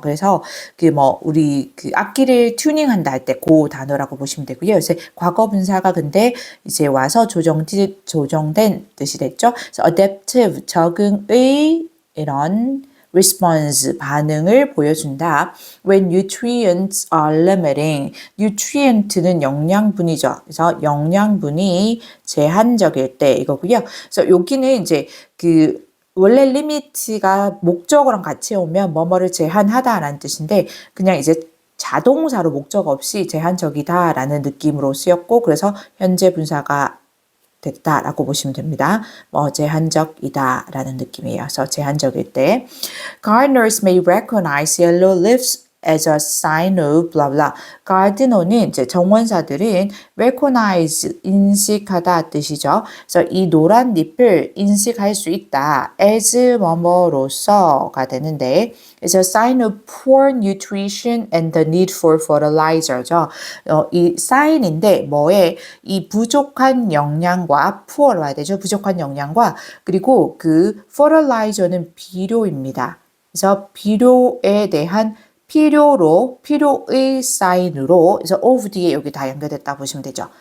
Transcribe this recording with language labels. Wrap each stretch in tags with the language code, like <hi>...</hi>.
<ko>그래서 우리 악기를 튜닝한다 할 때 그 단어라고 보시면 되고요. 그래서 과거 분사가 근데 이제 와서 조정된 뜻이 됐죠. 그래서 adaptive 적응의 이런 response 반응을 보여준다.</ko> <en>When nutrients are limiting.</en> <ko>nutrient는 영양분이죠. 그래서 영양분이 제한적일 때 이거고요. 그래서 여기는 이제 원래 limit가 목적어랑 같이 오면 뭐뭐를 제한하다라는 뜻인데 그냥 이제 자동사로 목적 없이 제한적이다라는 느낌으로 쓰였고 그래서 현재 분사가 됐다라고 보시면 됩니다. 제한적이다라는 느낌이에요. 그래서 제한적일 때</ko> <en>Gardeners may recognize yellow leaves as a sign of blah blah.</en> <ko>gardener는 이제 정원사들은 recognize 인식하다 뜻이죠. 그래서 이 노란 잎을 인식할 수 있다.</ko> <en>as</en> <ko>뭐뭐로서가 되는데</ko> <en>it's a sign of poor nutrition and the need for fertilizer죠.</en> <ko>이 sign인데 뭐에 이 부족한 영양과 poor로 와야 되죠. 부족한 영양과 그리고 fertilizer는 비료입니다. 그래서 비료에 대한 필요의 사인으로, 그래서 of 뒤에 여기 다 연결됐다 보시면 되죠.</ko>